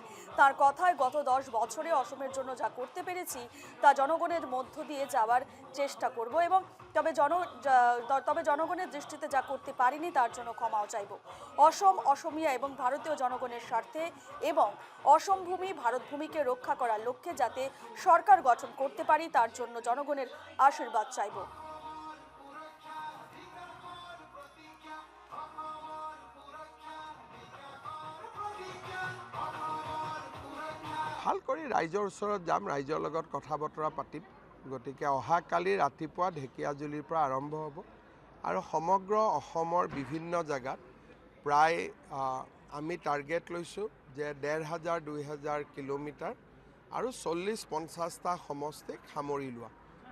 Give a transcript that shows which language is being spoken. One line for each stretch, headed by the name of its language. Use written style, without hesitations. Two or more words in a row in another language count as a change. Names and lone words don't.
Bangla: তার কথায় গত 10 বছরে অসমের জন্য যা করতে পেরেছি তা জনগণের মধ্য দিয়ে যাওয়ার চেষ্টা করব এবং তবে জনগণের দৃষ্টিতে যা করতে পারিনি তার জন্য ক্ষমাও চাইব। অসম, অসমিয়া এবং ভারতীয় জনগণের স্বার্থে এবং অসম ভূমি, ভারত ভূমিকে রক্ষা করার লক্ষ্যে যাতে সরকার গঠন করতে পারি তার জন্য জনগণের আশীর্বাদ চাইব।
Assamese: ভাল কৰি ৰাইজৰ ওচৰত যাম, ৰাইজৰ লগত কথা বতৰা পাতিম। গতিকে অহাকালি ৰাতিপুৱা ঢেকিয়াজুলিৰ পৰা আৰম্ভ হ'ব আৰু সমগ্ৰ অসমৰ বিভিন্ন জাগাত প্ৰায় আমি টাৰ্গেট লৈছোঁ যে 1500-2000 কিলোমিটাৰ আৰু 40-50টা সমষ্টিক সামৰি লোৱা।